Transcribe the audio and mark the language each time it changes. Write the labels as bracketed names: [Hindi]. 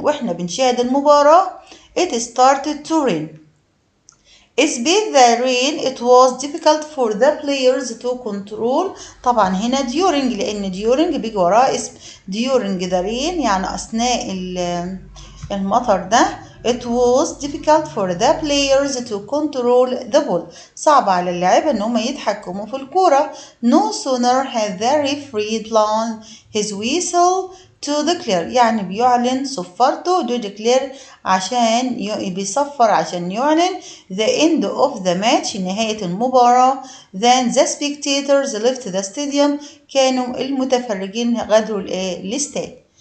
[Arabic] واحنا بنشاهد المباراة [English] it started to rain. Despite the rain it was difficult for the players to control. [Arabic] طبعا هنا during لأن during بيجي وراه اسم. [English] during the rain [Arabic] يعني أثناء المطر ده [English] it was difficult for the players to control the ball. [Arabic] صعب على اللاعب ان هم يتحكموا في الكورة. [English] No sooner had the referee blown his whistle to declare [Arabic] يعني بيعلن صفارته [English] to declare [Arabic] عشان بيصفر عشان يعلن [English] the end of the match [Arabic] نهاية المباراة. [English] Then the spectators left the stadium [Arabic] كانوا المتفرجين غادروا الاستاد.